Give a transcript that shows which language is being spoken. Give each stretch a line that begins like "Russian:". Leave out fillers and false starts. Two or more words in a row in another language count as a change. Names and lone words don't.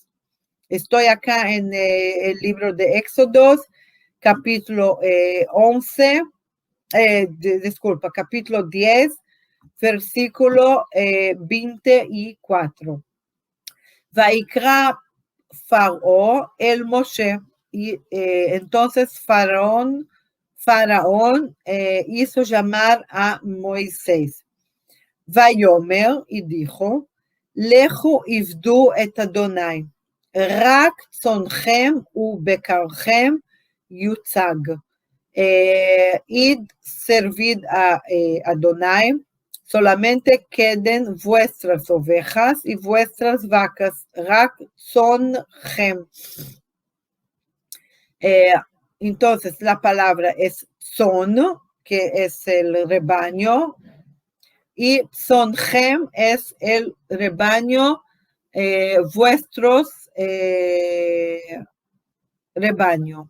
Spanish: Estoy acá en el libro de Éxodos, capítulo 11, capítulo 10, versículo 24.
Hebrew: ויקרא פרעה אל משה.
Spanish: Y entonces Faraón hizo llamar a Moisés. Vayomer, y dijo,
Hebrew: לכו עבדו את ה׳, רק צאנכם ובקרכם יצג.
Spanish: Id servid a Adonai, solamente queden vuestras ovejas y vuestras vacas,
Hebrew: רק צאנכם.
Spanish: Entonces, la palabra es son, que es el rebaño, y sonchem es el rebaño, vuestros rebaño.